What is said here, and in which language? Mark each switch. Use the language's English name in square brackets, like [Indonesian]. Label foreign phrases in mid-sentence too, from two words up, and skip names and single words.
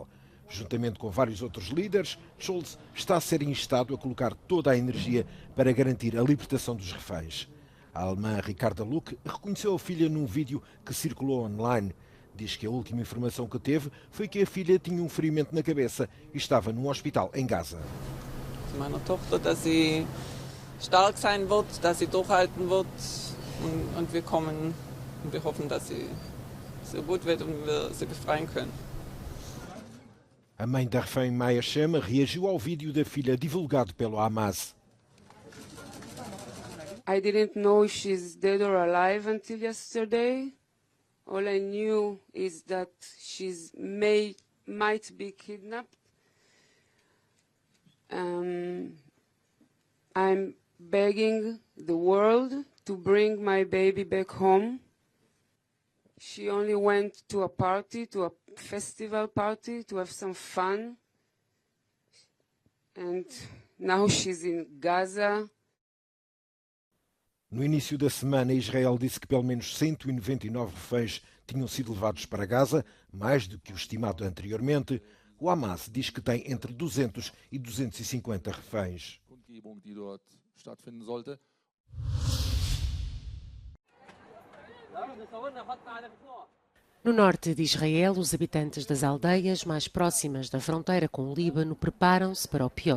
[Portuguese] Juntamente com vários outros líderes, Scholz está a ser instado a colocar toda a energia para garantir a libertação dos reféns. A alemã Ricarda Luck reconheceu a filha num vídeo que circulou online. Diz que a última informação que teve foi que a filha tinha um ferimento na cabeça e estava num hospital em Gaza. [German] Meiner Tochter, dass sie stark sein wird, dass sie durchhalten wird und wir kommen und wir hoffen, dass sie so gut wird und wir sie befreien können. [Portuguese] A mãe da refém Maya Shema reagiu ao vídeo da filha divulgado pelo Hamas. [English] I didn't know if she's dead or alive until yesterday. All I knew is that she's might be kidnapped. I'm begging the world to bring my baby back home. She only went to a party, to a festival party, to have some fun. And now she's in Gaza. [Portuguese] No início da semana, Israel disse que pelo menos 199 reféns tinham sido levados para Gaza, mais do que o estimado anteriormente. O Hamas diz que tem entre 200 e 250 reféns. No norte de Israel, os habitantes das aldeias mais próximas da fronteira com o Líbano preparam-se para o pior.